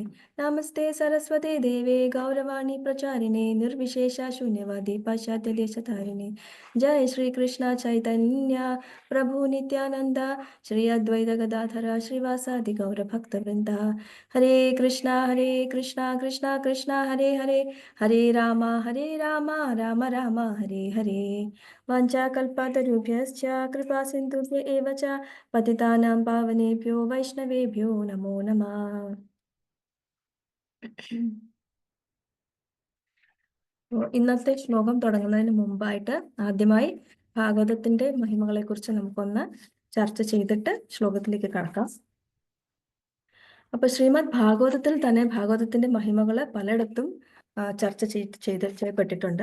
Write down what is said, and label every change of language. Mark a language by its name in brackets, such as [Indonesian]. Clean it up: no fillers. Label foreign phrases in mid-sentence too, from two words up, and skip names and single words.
[Sanskrit] നമസ്തേ സരസ്വതേ ദേവേ ഗൗരവാണി പ്രചാരിണേ നിർവിശേഷ ശൂന്യവാദി പാശ്ചാത്യദേശധാരിണേ. ജയ ശ്രീകൃഷ്ണ ചൈതന്യ പ്രഭു നിത്യാനന്ദ ശ്രീ അദ്വൈത ഗദാധര ശ്രീവാസാദി ഗൗരഭക്തവൃന്ദ. ഹരേ കൃഷ്ണ കൃഷ്ണ കൃഷ്ണ ഹരേ ഹരേ, ഹരേ രാമ രാമ രാമ ഹരേ ഹരേ. വാഞ്ചാകൽപതരുഭ്യശ്ച കൃപാ സിന്ധുഭ്യ ഏവ ച പതിതാനാം പാവനേഭ്യോ വൈഷ്ണവേഭ്യോ നമോ നമഃ. [Malayalam] ഇന്നത്തെ ശ്ലോകം തുടങ്ങുന്നതിന് മുമ്പായിട്ട് ആദ്യമായി ഭാഗവതത്തിന്റെ മഹിമകളെ കുറിച്ച് നമുക്കൊന്ന് ചർച്ച ചെയ്തിട്ട് ശ്ലോകത്തിലേക്ക് കടക്കാം. അപ്പൊ ശ്രീമദ് ഭാഗവതത്തിൽ തന്നെ ഭാഗവതത്തിന്റെ മഹിമകള് പലയിടത്തും ചർച്ച ചെയ്യപ്പെട്ടിട്ടുണ്ട്.